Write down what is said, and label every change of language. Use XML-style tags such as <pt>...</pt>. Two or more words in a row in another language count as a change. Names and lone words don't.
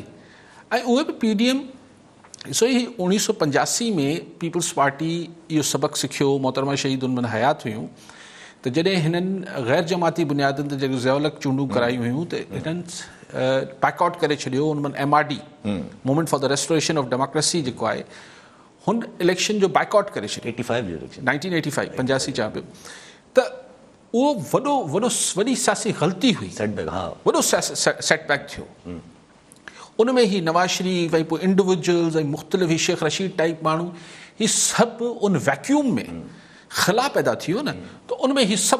<sd>ऐं उहे बि PDM ॾिसो, ही 1985 में पीपल्स पार्टी इहो सबक़ु सिखियो, मोहतरमा शहीद उन में हयात हुयूं, त जॾहिं हिननि गैर जमाती बुनियादनि ते जेके ज़ियाउलक चूंडूं करायूं हुयूं त हिननि बैकआउट करे छॾियो उन MRD</sd> <en>movement for the restoration of democracy</en> <sd>जेको आहे हुन इलेक्शन जो बैकआउट करे छॾियो 85 जो इलेक्शन 1985 85 चवां पियो त उहो वॾी सियासी ग़लती हुई सेटबैक हाँ वॾो सेटबैक थियो उन में ही नवाज़ शरीफ़ ऐं पोइ इंडिविजुअल्स ऐं मुख़्तलिफ़ ही शेख रशीद टाइप माण्हू ही सभु उन वैक्यूम में ख़ला पैदा थी वियो न त उन में ही सभु</sd>